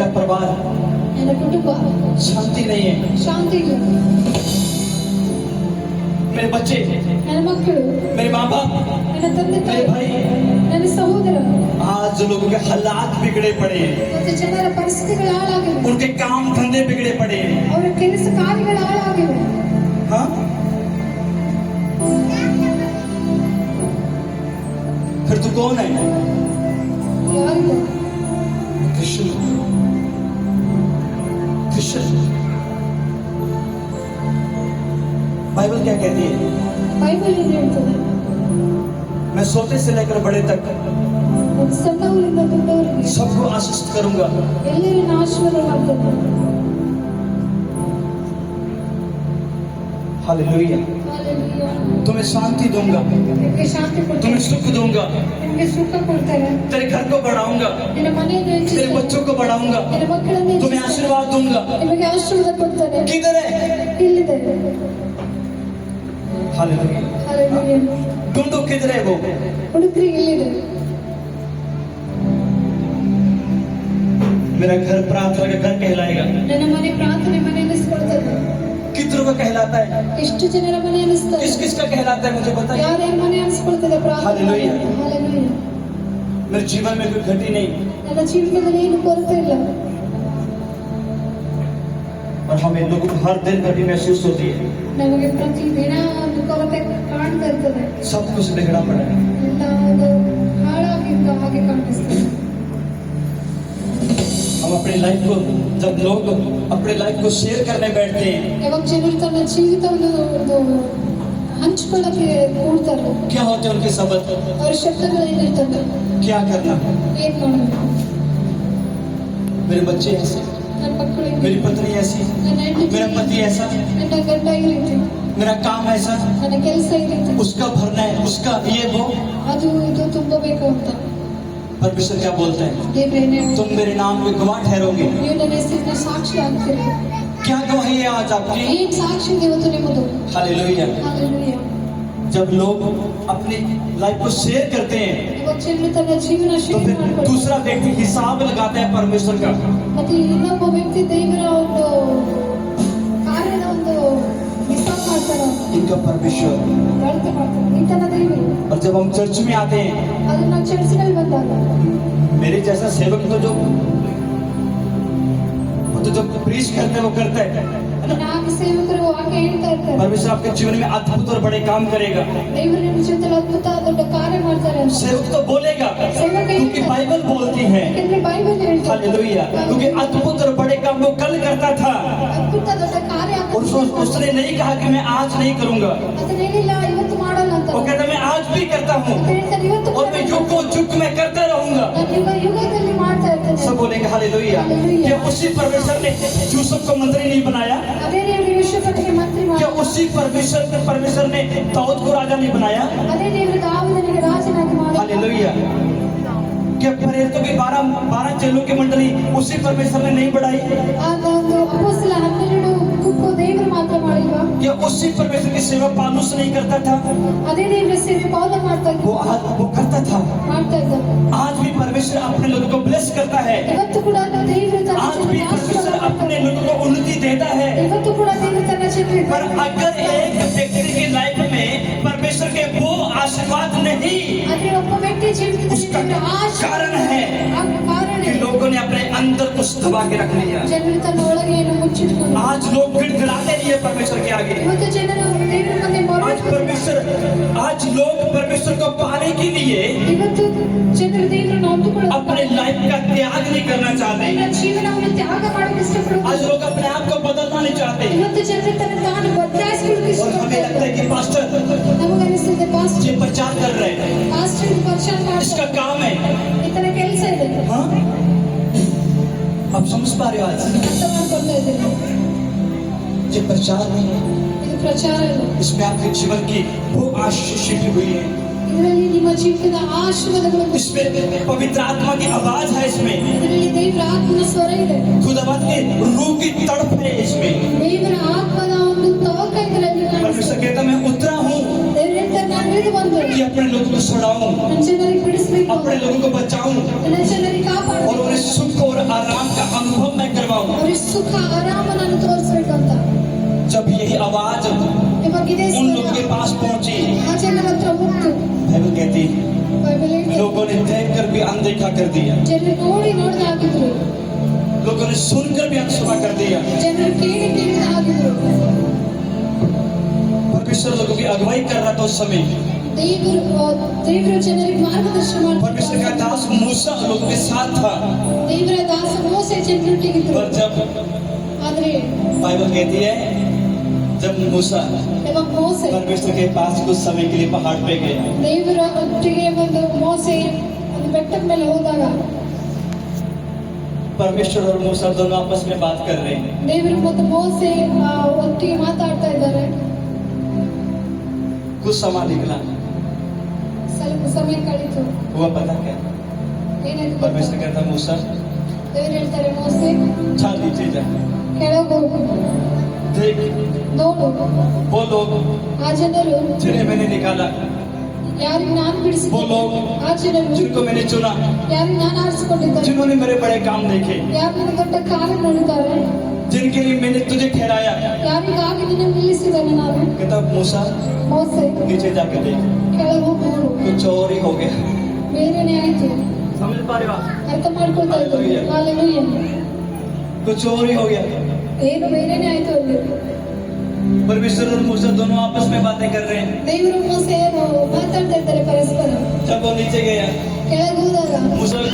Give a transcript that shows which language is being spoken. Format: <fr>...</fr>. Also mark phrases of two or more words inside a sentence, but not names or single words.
<hi>मेरा परिवार</hi> <kn>ನನ್ನ ಕುಟುಂಬ</kn> <hi>शांति नहीं है,</hi> <kn>ಶಾಂತಿ ಇಲ್ಲ,</kn> <hi>मेरे बच्चे,</hi> <kn>ನನ್ನ ಮಕ್ಕಳು,</kn> <hi>मेरे माँ बाप,</hi> <kn>ನನ್ನ ತಂದೆ</kn> <hi>मेरे</hi> <kn>ತಾಯಿ,</kn> <hi>भाई,</hi> <kn>ನನ್ನ ಸಹೋದರರು,</kn> <hi>आज जो लोगों के हालात बिगड़े पड़े हैं,</hi> <kn>ಮತ್ತು ಜನರ ಪರಿಸ್ಥಿತಿಗಳು ಹಾಳಾಗಿವೆ,</kn> <hi>उनके काम धंधे बिगड़े पड़े हैं,</hi> <kn>ಅವರ ಕೆಲಸ ಕಾರ್ಯಗಳು ಹಾಳಾಗಿವೆ.</kn> <hi>हाँ फिर तू कौन है?</hi> <kn>ಯಾರಿಗೂ</kn> <hi>कृष्ण। कृष्ण बाइबल क्या कहती है?</hi> <kn>ಬೈಬಲ್ ಏನು ಹೇಳ್ತದೆ?</kn> <hi>मैं छोटे से लेकर बड़े तक</hi> <kn>ಒಂದು ಸಣ್ಣವರಿಂದ ದೊಡ್ಡವರಿಗೆ</kn> <hi>सबको आशीष करूंगा।</hi> <kn>ಎಲ್ಲರನ್ನ ಆಶೀರ್ವಾದ ಮಾಡ್ತದೆ.</kn> <hi>हालेलुया।</hi> <kn>ಹಾಲೆಲೂಯಾ.</kn> <hi>तुम्हें शांति दूंगा,</hi> <kn>ನಿಮಗೆ ಶಾಂತಿ ಕೊಡ್ತಾರೆ,</kn> <hi>तुम्हें सुख दूंगा,</hi> <kn>ನಿಮಗೆ ಸುಖ ಕೊಡ್ತಾರೆ,</kn> <hi>तेरे घर को बढ़ाऊंगा,</hi> <kn>ನಿನ್ನ ಮನೆಯನ್ನು</kn> <hi>तेरे</hi> <kn>ಹೆಚ್ಚಿಸ್ತಾರೆ,</kn> <hi>बच्चों को बढ़ाऊंगा,</hi> <kn>ನಿನ್ನ ಮಕ್ಕಳನ್ನು</kn> <hi>तुम्हें</hi> <kn>ಹೆಚ್ಚಿಸ್ತಾರೆ,</kn> <hi>आशीर्वाद दूंगा।</hi> <kn>ನಿಮಗೆ ಆಶೀರ್ವಾದ ಕೊಡ್ತಾರೆ.</kn> <hi>किधर है?</hi> <kn>ಇಲ್ಲಿದೆ.</kn> <hi>हालेलुया।</hi> <kn>ಹಾಲೆಲೂಯಾ.</kn> <hi>ढूंढो किधर है वो।</hi> <kn>ಹುಡುಕ್ರಿ ಇಲ್ಲಿದೆ.</kn> <hi>मेरा घर प्रार्थना का घर कहलाएगा।</hi> <kn>ನನ್ನ ಮನೆ ಪ್ರಾರ್ಥನೆ ಮನೆ ಅನ್ನಿಸ್ಕೊಳ್ತದೆ.</kn> <hi>कितनों का कहलाता है?</hi> <kn>ಎಷ್ಟು ಜನರ ಮನೆ ಅನ್ನಿಸ್ತದೆ?</kn> <hi>किस किस का कहलाता है मुझे बताइए।</hi> <kn>ಯಾರ್ಯಾರ ಮನೆ ಅನ್ನಿಸ್ಕೊಳ್ತದೆ ಪ್ರಾರ್ಥನೆ? ಹಾಲೆಲೂಯಾ. ಹಾಲೆಲೂಯಾ.</kn> <hi>मेरे जीवन में कोई घटी नहीं,</hi> <kn>ನನ್ನ ಜೀವನದಲ್ಲಿ ಏನು ಕೊರತೆ ಇಲ್ಲ.</kn> <hi>और हमें लोगों को हर दिन घटी महसूस होती है।</hi> <kn>ನಮಗೆ ಪ್ರತಿದಿನ ಒಂದು ಕೊರತೆ ಕಾಣ್ತಾ ಇರ್ತದೆ.</kn> <hi>सब कुछ बिगड़ा पड़ा है।</hi> <kn>ಎಲ್ಲ ಒಂದು ಹಾಳಾಗಿದ್ದ ಹಾಗೆ ಕಾಣಿಸ್ತದೆ.</kn> <hi>हम अपनी लाइफ को, जब लोग अपनी लाइफ को शेयर करने बैठते हैं,</hi> <kn>ಯಾವಾಗ ಜನರು ತನ್ನ ಜೀವಿತವನ್ನು ಒಂದು ಹಂಚ್ಕೊಳ್ಳಕ್ಕೆ ಕೂಡ್ತಾರೆ,</kn> <hi>क्या होते हैं उनके शब्द?</hi> <kn>ಅವರ ಶಬ್ದಗಳು ಏನಿರ್ತದೆ?</kn> <hi>क्या करना?</hi> <kn>ಏನ್ ಮಾಡಬೇಕು?</kn> <hi>मेरे बच्चे ऐसे,</hi> <kn>ನನ್ನ ಮಕ್ಕಳು,</kn> <hi>मेरी पत्नी ऐसी,</hi> <kn>ನನ್ನ ಹೆಂಡತಿ,</kn> <hi>मेरा पति ऐसा,</hi> <kn>ನನ್ನ ಗಂಡ ಈ ರೀತಿ,</kn> <hi>मेरा काम ऐसा,</hi> <kn>ನನ್ನ ಕೆಲಸ ಈ ರೀತಿ,</kn> <hi>उसका भरना है, उसका ये वो।</hi> <kn>ಅದು ಇದು ತುಂಬಬೇಕು ಅಂತ</kn> <hi>परमेश्वर क्या बोलता है?</hi> <kn>ದೇವರೇನೆ</kn> <hi>तुम मेरे नाम में गवाह ठहरोगे।</hi> <kn>ನೀವು ನನ್ನ ಹೆಸರಿನ ಸಾಕ್ಷಿ ಆಗ್ತೀರಿ.</kn> <hi>क्या गवाही है आज आपकी?</hi> <kn>ಏನ್ ಸಾಕ್ಷಿ ಇದೆ ಇವತ್ತು ನಿಮ್ಮದು?</kn> <hi>हालेलुया।</hi> <kn>ಹಾಲೆಲೂಯಾ.</kn> <hi>जब लोग अपनी लाइफ को शेयर करते हैं</hi> <kn>ಇವಾಗ ಜನರು ತನ್ನ ಜೀವನ</kn> <hi>तो</hi> <kn>ಶೇರ್</kn> <hi>फिर</hi> <kn>ಮಾಡ್ಕೊಳ್ತಾರೆ</kn> <hi>दूसरा व्यक्ति हिसाब लगाता है परमेश्वर का</hi> <kn>ಮತ್ತೆ ಇನ್ನೊಬ್ಬ ವ್ಯಕ್ತಿ ದೇವರ ಒಂದು ಕಾರ್ಯದ ಒಂದು ಹಿಸಾಬ್ ಮಾಡ್ತಾರೆ</kn> <hi>इनका परमेश्वर</hi> <kn>ಅಳತೆ ಮಾಡ್ತಾರೆ ಇಂತನ ದೇವರು</kn> <hi>और जब हम चर्च में आते हैं</hi> <kn>ಅದನ್ನ ಚರ್ಚ್ನಲ್ಲಿ ಬಂದಾಗ</kn> <hi>मेरे जैसा सेवक तो जो प्रीच करते हैं वो करता है ना</hi> <kn>ನಾಲ್ಕು ಸೇವಕರು ವಾಕ್ಯ ಹೇಳ್ತಾ ಇರ್ತಾರೆ</kn> <hi>परमेश्वर आपके जीवन में अद्भुत और बड़े काम करेगा</hi> <kn>ದೇವರು ನಿಮ್ಮ ಜೀವಿತದಲ್ಲಿ ಅದ್ಭುತ ದೊಡ್ಡ ಕಾರ್ಯ ಮಾಡ್ತಾರೆ ಅಂತ</kn> <hi>सेवक तो बोलेगा क्योंकि बाइबल बोलती है</hi> <kn>ಯಾಕಂದ್ರೆ ಬೈಬಲ್ ಹೇಳ್ತಾರೆ</kn> <hi>हालेलुया क्योंकि अद्भुत और बड़े काम वो कल करता था</hi> <kn>ಅದ್ಭುತ ದೊಡ್ಡ ಕಾರ್ಯ</kn> <hi>और उसने नहीं कहा कि मैं आज नहीं करूंगा</hi> <kn>ಅದನ್ನ ಹೇಳಿಲ್ಲ ಇವತ್ತು ಮಾಡಲ್ಲ ಅಂತ</kn> <hi>वो कहता मैं आज भी करता हूँ</hi> <kn>ಹೇಳ್ತಾರೆ ಇವತ್ತು</kn> <hi>और मैं युग को युग में करता रहूंगा</hi> <kn>ನಾನು ಯುಗದಲ್ಲಿ ಮಾಡ್ತಾ ಇರ್ತೇನೆ</kn> <hi>सब बोलेंगे हालेलुया क्या उसी परमेश्वर ने यूसुफ को मंत्री नहीं बनाया</hi> <kn>ಅದೇ ದೇವರು ಯೂಸುಫನಿಗೆ ಮಂತ್ರಿ</kn> <hi>क्या</hi> <kn>ಮಾಡಿ</kn> <hi>उसी परमेश्वर ने दाऊद को राजा नहीं बनाया</hi> <kn>ಅದೇ ದೇವರು ದಾವೀದನಿಗೆ ರಾಜನಾಗಿ ಮಾಡಿ</kn> <hi>हालेलुया क्या प्रेरितों की 12 चेलों की मंडली उसी परमेश्वर ने नहीं बढ़ाई</hi> <kn>ಆಗ ಒಂದು ಅಪೊಸ್ತಲ 12 ಗುಂಪು ದೇವರು ಮಾತ್ರ ಮಾಡಿಲ್ವಾ</kn> <hi>क्या उसी परमेश्वर की सेवा पालूस नहीं करता था</hi> <kn>ಅದೇ ದೇವರ ಸೇವೆ ಪೌಲ ಮಾಡ್ತಾ ಇದ್ದ</kn> <hi>वो करता था</hi> <kn>ಮಾಡ್ತಾ ಇದ್ದ</kn> <hi>आज भी परमेश्वर अपने लोगों को ब्लेस करता है</hi> <kn>ಇವತ್ತು ಕೂಡ ದೇವರು ತನ್ನ</kn> <hi>आज भी</hi> <kn>ಜನರಿಗೆ</kn> <hi>परमेश्वर</hi> <kn>ಆಶೀರ್ವಾದ</kn> <hi>अपने लोगों को उन्नति देता है</hi> <kn>ಇವತ್ತು ಕೂಡ ದೇವರು ತನ್ನ ಜನರಿಗೆ</kn> <hi>पर अगर एक व्यक्ति की लाइफ में परमेश्वर के वो आशीर्वाद नहीं</hi> <kn>ಆದ್ರೆ ಒಬ್ಬ ವ್ಯಕ್ತಿ ಜೀವಿತದಲ್ಲಿ</kn> <hi>उसका</hi> <kn>ದೇವರ ಆಶೀರ್ವಾದ</kn> <hi>कारण है</hi> <kn>ಆ ಕಾರಣ</kn> <hi>कि लोगों ने अपने अंदर कुछ दबा के रख लिया</hi> <kn>ಜನರು ತನ್ನ ಒಳಗೆ ಏನು ಮುಚ್ಚಿಟ್ಕೊಂಡು</kn> <hi>आज लोग गिड़गिड़ाते नहीं है परमेश्वर के आगे</hi> <kn>ಇವತ್ತು ಜನರು ದೇವರ ಮುಂದೆ</kn> <hi>आज लोग परमेश्वर को पाने के लिए</hi> <kn>ಇವತ್ತು ಜನರು ದೇವರನ್ನು ಒಪ್ಪಿಕೊಳ್ಳುತ್ತಾರೆ</kn> <hi>अपने लाइफ का त्याग नहीं करना चाहते</hi> <kn>ತನ್ನ ಜೀವನವನ್ನು ತ್ಯಾಗ ಮಾಡಲು ಇಷ್ಟಪಡುತ್ತಾರೆ</kn> <hi>आज लोग अपने आप को बदलना नहीं चाहते</hi> <kn>ಇವತ್ತು ಜನರು ತನ್ನ ತಾನು ಬದಲಾಯಿಸಿಕೊಳ್ಳಲು</kn> <hi>और हमें लगता है</hi> <kn>ಇಷ್ಟಪಡುತ್ತಾರೆ</kn> <hi>कि पास्टर</hi> <kn>ನಮಗನಿಸುತ್ತೆ ಪಾಸ್ಟರ್</kn> <hi>ये प्रचार कर रहे हैं</hi> <kn>ಪರಿಚಯ ಮಾಡ್ತಾರೆ</kn> <hi>इसका काम है</hi> <kn>ಇತರ ಕೆಲಸ ಇದೆ</kn> <hi>हाँ आप समझ पा रहे हो आज</hi> <kn>ಅರ್ಥ ಮಾಡ್ಕೊಳ್ತಾ ಇದ್ದೀರಿ</kn> <hi>ये प्रचार नहीं है</hi> <kn>ಇದು ಪ್ರಚಾರ ಇಲ್ಲ</kn> <hi>इसमें आपके जीवन की वो आशीष छिपी हुई है</hi> <kn>ಇದರಲ್ಲಿ ನಿಮ್ಮ ಜೀವಿತದ ಆಶೀರ್ವಾದಗಳು</kn> <hi>इसमें पवित्र आत्मा की आवाज है इसमें</hi> <kn>ಇದರಲ್ಲಿ ದೇವರ ಆತ್ಮನ ಸ್ವರ ಇದೆ</kn> <hi>खुदावंत के रूह की तड़प है इसमें</hi> <kn>ದೇವರ ಆತ್ಮದ ಒಂದು ತವಕ ಇದರಲ್ಲಿ</kn> <hi>परमेश्वर कहता मैं उतरा हूँ</hi> <kn>ದೇವರು ಹೇಳ್ತಾರೆ ನಾನು ಇಳಿದು ಬಂದು</kn> <hi>कि अपने लोगों को छुड़ाऊं</hi> <kn>ನನ್ನ ಜನರಿಗೆ ಬಿಡಿಸಬೇಕು</kn> <hi>अपने लोगों को बचाऊं</hi> <kn>ನನ್ನ ಜನರಿಗೆ</kn> <hi>और</hi> <kn>ಕಾಪಾಡಬೇಕು</kn> <hi>उन्हें सुख और आराम का अनुभव मैं करवाऊं</hi> <kn>ಅವರಿಗೆ ಸುಖ ಆರಾಮವನ್ನು ತೋರಿಸಬೇಕು ಅಂತ</kn> <hi>जब यही आवाज</hi> <kn>ಇವಾಗ ಇದೇ</kn> <hi>उन लोगों के पास पहुंची</hi> <kn>ಆ ಜನರ ಹತ್ರ ಹೋಗ್ತು</kn> <hi>बाइबल कहती</hi> <kn>ಬೈಬಲ್ ಹೇಳ್ತದೆ</kn> <hi>लोगों ने देखकर भी अनदेखा कर दिया</hi> <kn>ಜನರು ನೋಡಿ ನೋಡದೆ ಆಗಿದ್ರು</kn> <hi>लोगों ने सुनकर भी अनसुना कर दिया</hi> <kn>ಜನರು ಕೇಳಿ ಕೇಳದೆ ಆಗಿದ್ರು</kn> <hi>परमेश्वर लोगों की अगुवाई कर रहा था उस समय</hi> <kn>ದೇವರು ಜನರಿಗೆ ಮಾರ್ಗದರ್ಶನ</kn> <hi>परमेश्वर का</hi> <kn>ಮಾಡ್ತಾರೆ</kn> <hi>दास मूसा लोगों के साथ था</hi> <kn>ದೇವರ ದಾಸ ಮೋಸೆ ಜನರೊಟ್ಟಿಗಿದ್ರು</kn> <hi>पर जब</hi> <kn>ಆದ್ರೆ</kn> <hi>बाइबल कहती है जब मूसा</hi> <kn>ಇವಾಗ ಮೋಸೆ</kn> <hi>परमेश्वर के पास कुछ समय के लिए पहाड़ पे गया</hi> <kn>ದೇವರ ಒಟ್ಟಿಗೆ ಒಂದು ಮೋಸೆ ಒಂದು ಬೆಟ್ಟದ ಮೇಲೆ ಹೋದಾಗ</kn> <hi>परमेश्वर और मूसा दोनों आपस में बात कर रहे हैं</hi> <kn>ದೇವರು ಮತ್ತು ಮೋಸೆ ಒಟ್ಟಿಗೆ ಮಾತಾಡ್ತಾ ಇದ್ದಾರೆ</kn> <hi>कुछ समय निकला</hi> <kn>ಸ್ವಲ್ಪ ಸಮಯ ಕಳೀತು</kn> <hi>हुआ पता क्या</hi> <kn>ಏನಾಯ್ತು</kn> <hi>परमेश्वर कहता मूसा</hi> <kn>ದೇವರು ಹೇಳ್ತಾರೆ ಮೋಸೆ</kn> <hi>जा नीचे जा</hi> <kn>ಕೆಳಗೆ ಹೋಗು</kn> <hi>देख</hi> <kn>ನೋಡು</kn> <hi>वो लोग</hi> <kn>ಆ ಜನರು</kn> <hi>जिन्हें मैंने निकाला</hi> <kn>ಯಾರಿಗೆ ನಾನು</kn> <hi>वो</hi> <kn>ಬಿಡಿಸಿದ್ದೆ</kn> <hi>लोग</hi> <kn>ಆ ಜನರು</kn> <hi>जिनको मैंने चुना</hi> <kn>ಯಾರಿಗೆ ನಾನು ಆರಿಸಿಕೊಂಡಿದ್ದಾರೆ</kn> <hi>जिन्होंने मेरे बड़े काम देखे</hi> <kn>ಯಾರು ನನ್ನ ದೊಡ್ಡ ಕಾರ್ಯ ನೋಡಿದ್ದಾರೆ</kn> <hi>जिनके लिए मैंने तुझे ठहराया</hi> <kn>ಯಾರಿಗಾಗಿ ನಿನ್ನ ನಿಲ್ಲಿಸಿದ್ದೇನೆ ನಾನು</kn> <hi>कहता मूसा</hi> <kn>ಮೋಸೆ</kn> <hi>नीचे जाके देख</hi> <kn>ಕೆಳಗೆ ಹೋಗಿ ನೋಡು</kn> <hi>कुछ और ही हो गया</hi> <kn>ಬೇರೆನೇ ಆಯ್ತು</kn> <hi>समझ पा रहे हो आप?</hi> <kn>ಅರ್ಥ ಮಾಡ್ಕೊಳ್ತಾ ಇದ್ದಾರೆ ಹಾಲೆಲೂಯಾ</kn> <hi>कुछ और ही हो गया</hi> <kn>ಏನು ಬೇರೆನೇ ಆಯ್ತು ಅಲ್ಲಿ</kn> <hi>परमेश्वर और मूसा दोनों आपस में बातें कर रहे हैं</hi> <kn>ದೇವರು ಮೋಸೆ ಏನು ಮಾತಾಡ್ತಾ ಇದ್ದಾರೆ ಪರಸ್ಪರ</kn> <hi>जब वो नीचे गया</hi> <kn>ಕೆಳಗೆ ಹೋದಾಗ</kn> <hi>मूसा</hi>